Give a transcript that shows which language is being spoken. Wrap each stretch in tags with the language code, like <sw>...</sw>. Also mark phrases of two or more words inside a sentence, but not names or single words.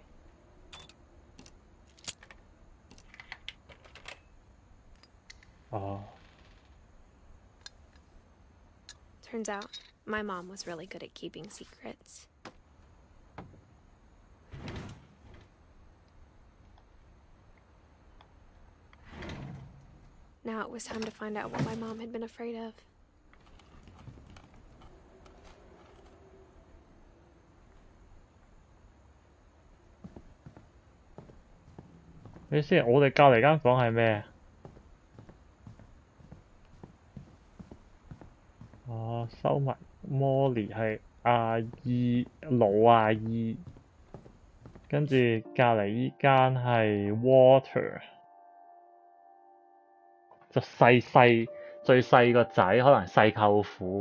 <en>Turns out, my mom was really good at keeping secrets. Now it was time to find out what my mom had been afraid of.</en> <yue>你先，我哋隔離間房係咩？收埋 Molly 係阿姨老阿姨，跟住隔離依間係 Water， 就最細個仔，可能細舅父。</yue>